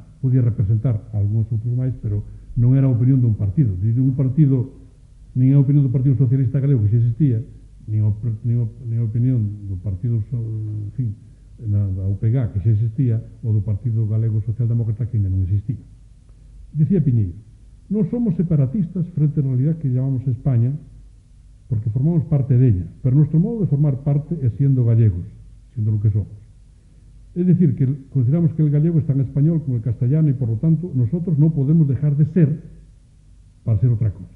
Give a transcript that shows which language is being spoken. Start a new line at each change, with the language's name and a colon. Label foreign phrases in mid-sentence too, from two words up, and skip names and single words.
Galician: Podía representar algúns outros máis, pero non era a opinión dun partido. Nin a opinión do Partido Socialista Galego, que xa existía, nin a opinión do Partido, en fin, da UPG, que xa existía, ou do Partido Galego Socialdemócrata, que ainda non existía. Dicía Piñeiro: non somos separatistas frente á
Spanish: realidad que llamamos España, porque formamos parte della, pero nuestro modo de formar parte es siendo gallegos, siendo lo que somos. Es decir, que consideramos que el gallego es tan español como el castellano y por lo tanto nosotros no podemos dejar de ser para ser otra cosa.